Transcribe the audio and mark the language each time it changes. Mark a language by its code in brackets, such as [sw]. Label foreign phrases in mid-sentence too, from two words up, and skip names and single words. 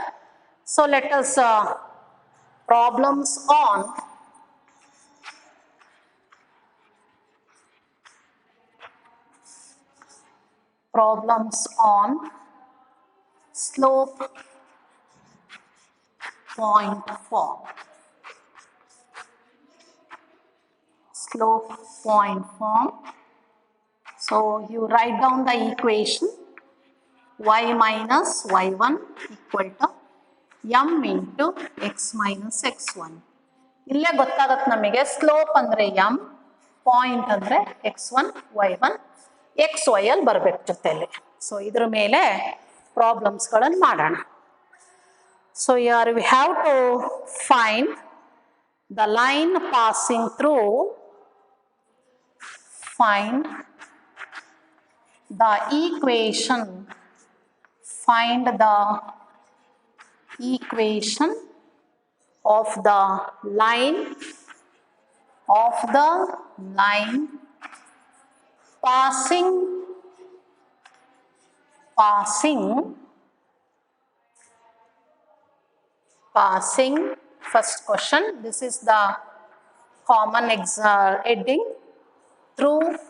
[en] So let us problems on slope point form. Slope point form. So you write down the equation y minus y1 equal to m into x minus x1. [kn] ಇಲ್ಲೇ ಗೊತ್ತಾಗತ್ತೆ ನಮಗೆ ಸ್ಲೋಪ್ ಅಂದ್ರೆ m, ಪಾಯಿಂಟ್ ಅಂದ್ರೆ x1 y1 xy ಅಲ್ಲಿ ಬರಬೇಕು ಜೊತೆಯಲ್ಲಿ. ಸೊ ಇದ್ರ ಮೇಲೆ ಪ್ರಾಬ್ಲಮ್ಸ್ಗಳನ್ನು ಮಾಡೋಣ. [en] ಸೊ here we have to find the line passing through, find the equation of the line of the line passing first question, this is the common heading, through